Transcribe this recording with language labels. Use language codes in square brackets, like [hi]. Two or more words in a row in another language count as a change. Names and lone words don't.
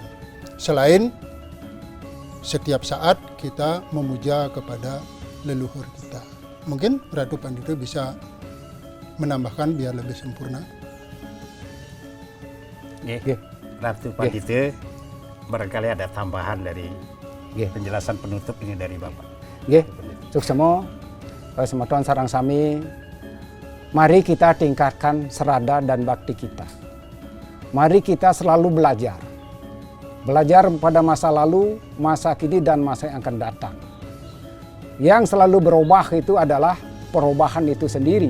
[id] Selain setiap saat kita memuja kepada leluhur kita. Mungkin Ratu Pandite bisa menambahkan biar lebih sempurna. Ratu Pandite, barangkali ada tambahan dari penjelasan penutup ini dari Bapak. [ban] Suksemo, semeton sarang sami, [id] mari kita tingkatkan serada dan bakti kita. Mari kita selalu belajar. Belajar pada masa lalu, masa kini, dan masa yang akan datang. Yang selalu berubah itu adalah perubahan itu sendiri.